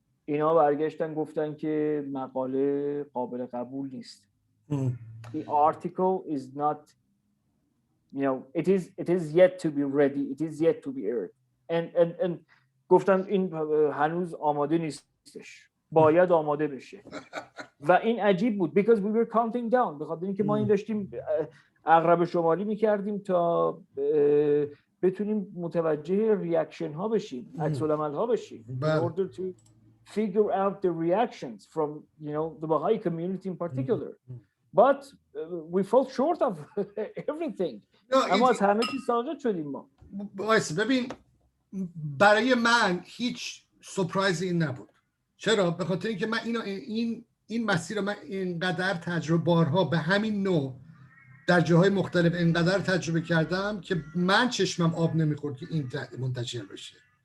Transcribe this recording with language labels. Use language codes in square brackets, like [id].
[fa] اینا برگشتن گفتن که مقاله قابل قبول نیست. [en] The article is not, you know, it is yet to be ready, it is yet to be aired. [fa] And گفتن این هنوز آماده نیستش، باید آماده بشه. و این عجیب بود [en] because we were counting down، [fa] بخاطر اینکه ما این داشتیم عقرب شمالی میکردیم تا بتونیم متوجه ریاکشن ها بشیم، عکس العمل ها بشیم، [en] in order to figure out the reactions from, you know, the Baha'i community in particular. But we fell short of everything. [fa] اما از همه چیز ساقط شدیم ما. ببین برای من هیچ سورپرایزی این نبود. چرا؟ به خاطر اینکه من این مسیر رو من اینقدر تجربه بارها به همین نوع در جاهای مختلف اینقدر تجربه کردم که من چشمم آب نمیخورد که این منتشر بشه.